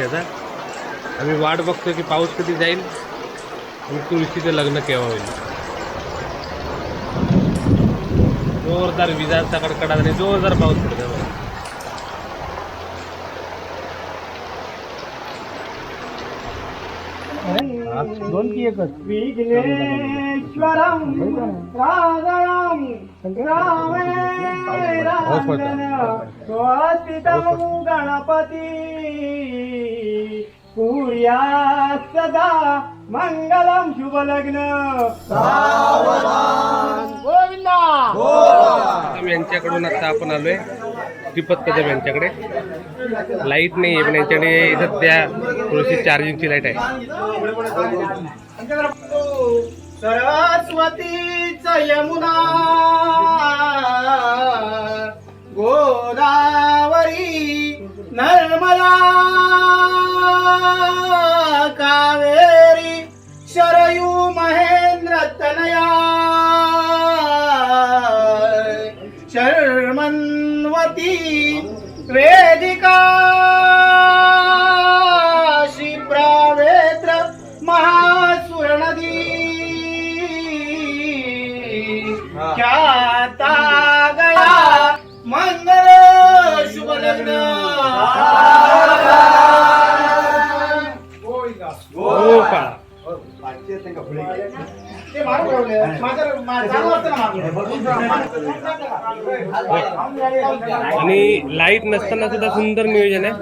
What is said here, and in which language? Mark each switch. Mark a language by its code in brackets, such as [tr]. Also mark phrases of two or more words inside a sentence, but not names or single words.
[mr] आता आम्ही वाट बघतो की पाऊस कधी जाईल आणि तुळशीचं लग्न केव्हा होईल. जोरदार विजांचा कडकडाट आणि जोरदार पाऊस पडतोय. दोन की एकच. [sa] विघ्नेश्वरम राघवम स्वस्तितम गणपती कुर्या सदा मंगलम शुभ लग्न. [mr] गोविंदा. यांच्याकडून आता आपण आलोय श्रीपत कदम यांच्याकडे. लाईट नाही आहे, पण यांच्याकडे सध्या थोडीशी चार्जिंगची लाईट आहे. [sa] सरस्वतीच यमुना गोदावरी नर्मदा कावेरी शरयू महेंद्र तनया शरणं निर्मन्वती वेदिका शिप्रावेत्र महासुर नदी ख्याता गया मंगल शुभ लग्न [mr] गोपाळ. ते मारू ठेवले चालू असतं ना आणि लाईट नसताना सुद्धा सुंदर नियोजन आहे.